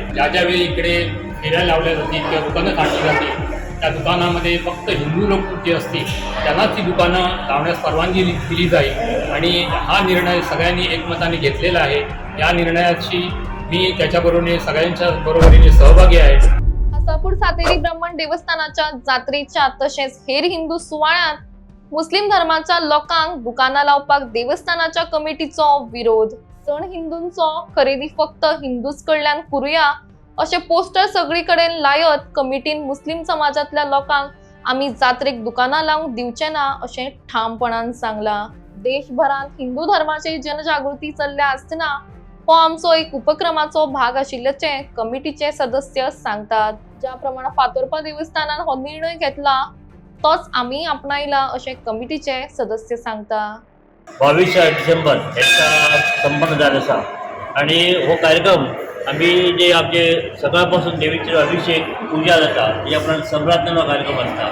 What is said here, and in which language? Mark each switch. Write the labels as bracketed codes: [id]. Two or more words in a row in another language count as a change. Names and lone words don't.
[mr] ज्या ज्यावेळी इकडे फेऱ्या लावल्या जातील किंवा दुकानं काढली जातील त्या दुकानामध्ये फक्त हिंदू लोक जे असतील त्यांनाच ती दुकानं लावण्यास परवानगी दिली जाईल आणि हा निर्णय सगळ्यांनी एकमताने घेतलेला आहे. या निर्णयाची मी त्याच्याबरोबरीने सगळ्यांच्या बरोबरीने सहभागी आहे. [kok] आसापूर सातेरी ब्राह्मण देवस्थानाच्या जात्रेच्या तसेच हेर हिंदू सुवाळ्यात मुस्लिम धर्माच्या लोकांक दुकाना लावपाक देवस्थानाच्या कमिटीचो विरोध. सण हिंदूंचो खरेदी फक्त हिंदूच कडल्यान करूया असे पोस्टर सगळीकडे लायत कमिटीन मुस्लिम समाजातल्या लोकांक आम्ही जात्रेक दुकाना लावूंक दिवचे ना असे ठामपणान सांगला. देशभरात हिंदू धर्माची जनजागृती चल्ल्या असताना हो आमचो एक उपक्रमाचो भाग आशिल्ल्याचे कमिटीचे सदस्य सांगतात. ज्या प्रमाणे फातोर्पा देवस्थानान हो निर्णय घेतला तोच आम्ही आपणायला असे कमिटीचे सदस्य सांगता. 22 डिसेंबर याचा संपन्न झाला असा आणि हो कार्यक्रम आम्ही जे आमचे सकाळपासून देवीचे अभिषेक पूजा जाता त्याप्रमाणे सम्राज्ञाचा कार्यक्रम असता.